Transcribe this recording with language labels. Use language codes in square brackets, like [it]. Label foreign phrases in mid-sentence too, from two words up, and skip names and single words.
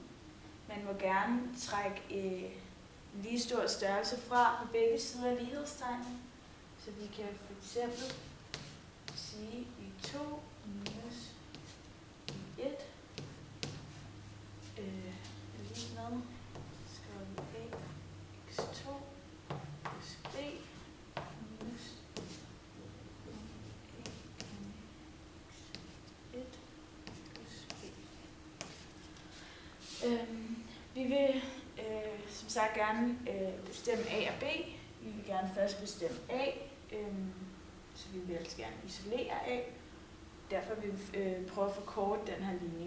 [da] Man må gerne trække en lige stor størrelse fra på begge sider af lighedstegnet. Så vi kan for eksempel sige y2 minus y1 lige med, skriver vi a x2 plus b minus a x1 plus b. Vi vil som sagt gerne bestemme a og b. Vi vil gerne først bestemme a, så vi vil altså gerne isolere a. Derfor vil vi prøve at forkorte den her ligning.